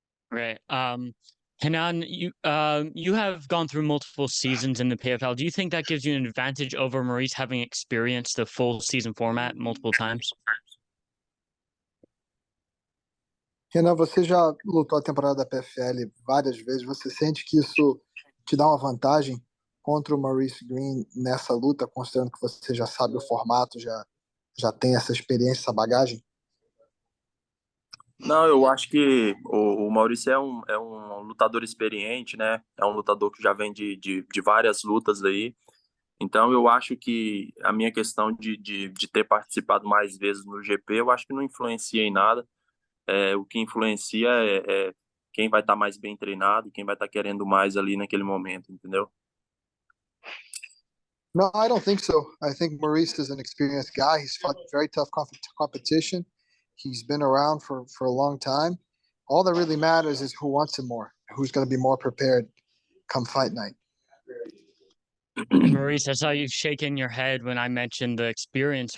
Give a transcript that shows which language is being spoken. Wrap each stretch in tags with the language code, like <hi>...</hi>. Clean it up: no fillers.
<en>Right. Renan, you have gone through multiple seasons in the PFL. Do you think that gives you an advantage over Maurice having experienced the full season format multiple times?</en> <pt>Renan, você já lutou a temporada da PFL várias vezes. Você sente que isso te dá uma vantagem contra o Maurice Greene nessa luta, considerando que você já sabe o formato, já tem essa experiência, essa bagagem? Não, eu acho que o Maurício é um lutador experiente, né? É um lutador que já vem de várias lutas aí. Então, eu acho que a minha questão de ter participado mais vezes no GP, eu acho que não influencia em nada. O que influencia é quem vai estar mais bem treinado, quem vai estar querendo mais ali naquele momento, entendeu?</pt> <en>No, I don't think so. I think Maurice is an experienced guy. He's fought very tough competition. He's been around for a long time. All that really matters is who wants him more, who's going to be more prepared come fight night. And Maurice, I saw you shaking your head when I mentioned the experience.</en>